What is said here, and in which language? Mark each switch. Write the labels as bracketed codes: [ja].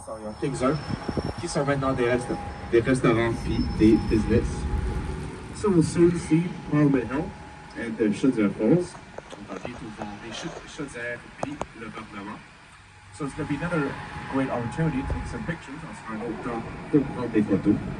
[fr] So, il y a quelques-uns qui sont maintenant des restaurants puis des business. [en] So we'll soon see Parliament Hill and the Chaudière Falls. [fr] On va bientôt voir les Chaudières puis le Parlement. [en] So it's going to be another great opportunity to take some pictures. [fr] On sera un autre temps pour prendre des photos.